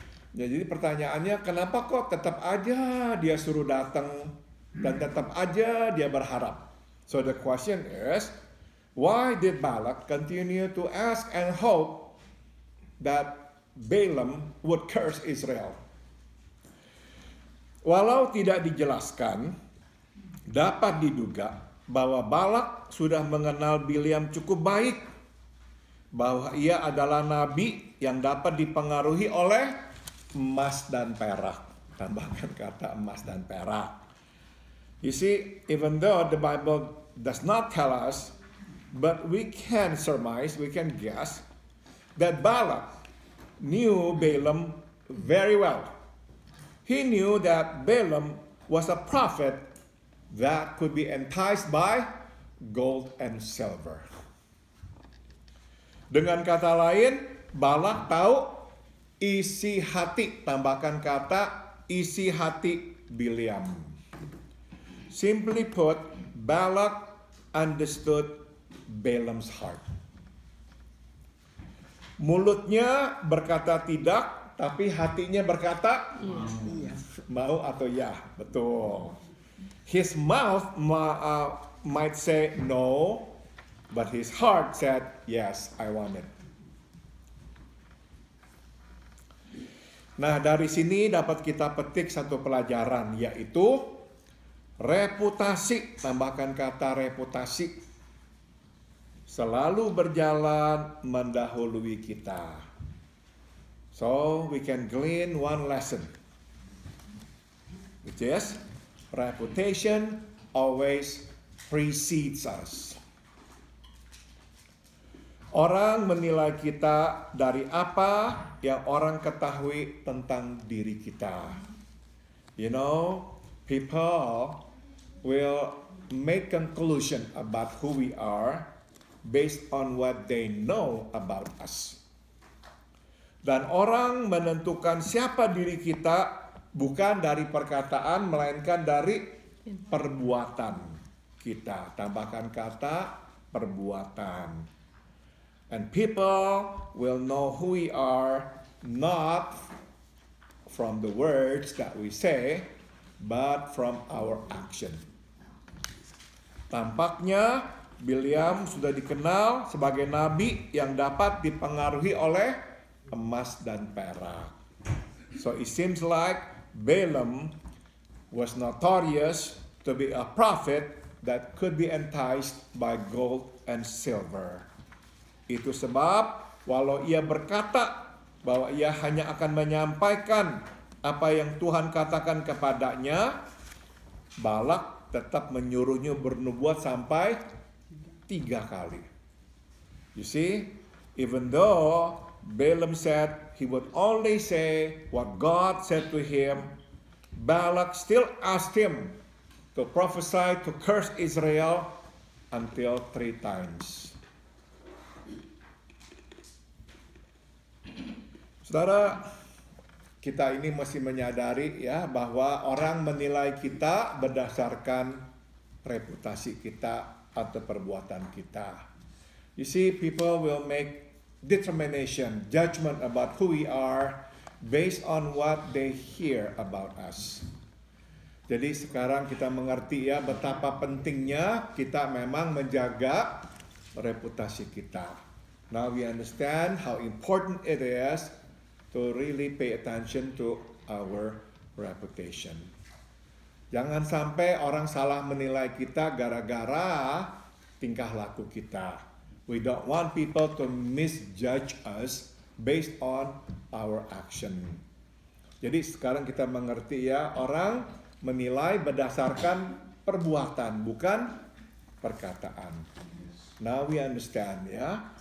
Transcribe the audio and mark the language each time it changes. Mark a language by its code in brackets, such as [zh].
[id] Jadi pertanyaannya, kenapa kok tetap aja dia suruh datang dan tetap aja dia berharap? [en] So the question is, why did Balak continue to ask and hope that Balaam would curse Israel? [id] Walau tidak dijelaskan, dapat diduga bahwa Balak sudah mengenal Bileam cukup baik, bahwa ia adalah nabi yang dapat dipengaruhi oleh emas dan perak. Tambahkan kata emas dan perak. [en] You see, even though the Bible does not tell us, but we can surmise, we can guess that Balak knew Balaam very well. He knew that Balaam was a prophet that could be enticed by gold and silver. [id] Dengan kata lain, Balak tahu isi hati, tambahkan kata isi hati Bileam. [en] Simply put, Balak understood Balaam's heart. [id] Mulutnya berkata tidak, tapi hatinya berkata mau atau ya. Betul. [en] His mouth might say no, but his heart said yes, I want it. [id] Nah, dari sini dapat kita petik satu pelajaran, yaitu reputasi, tambahkan kata reputasi, selalu berjalan mendahului kita. [en] So we can glean one lesson, which is reputation always precedes us. [id] Orang menilai kita dari apa yang orang ketahui tentang diri kita. [en] You know, people will make conclusion about who we are based on what they know about us. [id] Dan orang menentukan siapa diri kita bukan dari perkataan, melainkan dari perbuatan kita. Tambahkan kata perbuatan. [en] And people will know who we are not from the words that we say, but from our action. [id] Tampaknya Bileam sudah dikenal sebagai nabi yang dapat dipengaruhi oleh emas dan perak. [en] So it seems like Balaam was notorious to be a prophet that could be enticed by gold and silver. [id] Itu sebab walau ia berkata bahwa ia hanya akan menyampaikan apa yang Tuhan katakan kepadanya, Balak tetap menyuruhnya bernubuat sampai 3 kali. [en] You see, even though Balaam said he would only say what God said to him, Balak still asked him to prophesy to curse Israel until 3 times. [id] Saudara, kita ini mesti menyadari ya bahwa orang menilai kita berdasarkan reputasi kita atau perbuatan kita. [en] You see, people will make determination, judgment about who we are based on what they hear about us. [id] Jadi sekarang kita mengerti ya betapa pentingnya kita memang menjaga reputasi kita. [en] Now we understand how important it is to really pay attention to our reputation. [id] Jangan sampai orang salah menilai kita gara-gara tingkah laku kita. [en] We don't want people to misjudge us based on our action. [id] Jadi sekarang kita mengerti ya, orang menilai berdasarkan perbuatan, bukan perkataan. [en] Now we understand ya.